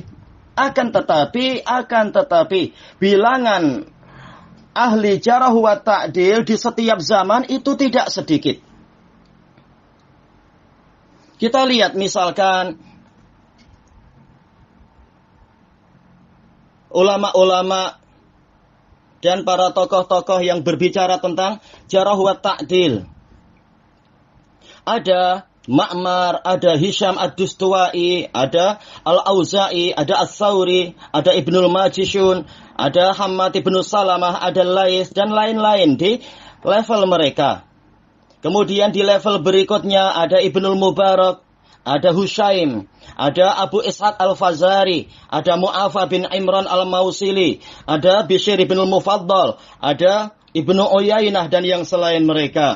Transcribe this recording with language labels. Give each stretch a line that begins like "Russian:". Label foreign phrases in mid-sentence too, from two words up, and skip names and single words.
Indonesian: Akan tetapi bilangan ahli
Arabic: الجرح والتعديل
Indonesian: di setiap zaman itu tidak sedikit. Kita lihat misalkan ulama-ulama dan para tokoh-tokoh yang berbicara tentang
Arabic: الجرح والتعديل.
Indonesian: Ada Ma'mar, ada Hisham ad-Dustuwai, ada Al-Auza'i, ada As-Sawri, ada Ibnul Majishun, ada Hammad ibn Salamah, ada Lais, dan lain-lain di level mereka. Kemudian di level berikutnya ada Ibnul Mubarak, ada Hushaim, ada Abu Ishaq al-Fazari, ada Mu'afa bin Imran al-Mausili, ada Bishr bin al-Mufaddal, ada Ibnu Uyainah dan yang selain mereka.